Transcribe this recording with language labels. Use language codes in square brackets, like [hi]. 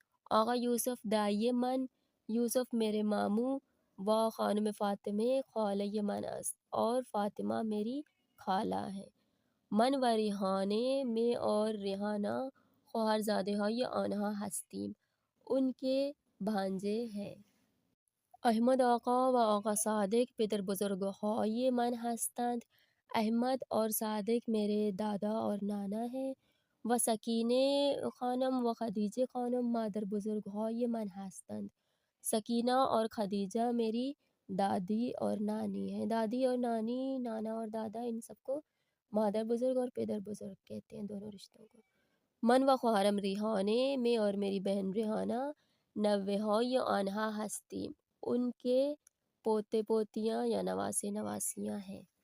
[fa] آقا یوسف دائی من، [ur] یوسف میرے ماموں، [fa] و خانم فاطمه خاله من است [ur] اور فاطمہ میری خالہ ہے. [fa] من و ریحانه [ur] میں اور ریحانہ [fa] خواہرزاده های آنها هستیم، [ur] ان کے بھانجے ہیں. [fa] احمد آقا و آقا صادق پدر بزرگهای من هستند. [ur] احمد اور صادق میرے دادا اور نانا ہیں. [fa] و سکینه خانم و خدیجه خانم مادر بزرگهای من هستند. [ur] سکینہ اور خدیجہ میری دادی اور نانی ہیں. دادی اور نانی، نانا اور دادا، ان سب کو مادر بزرگ اور پدر بزرگ کہتے ہیں، دونوں رشتوں کو. [fa] من و خواہرم ریحانه [ur] میں اور میری بہن ریحانہ [fa] نوے های آنها هستیم، [ur] ان کے پوتے پوتیاں یا نواسے نواسیاں ہیں.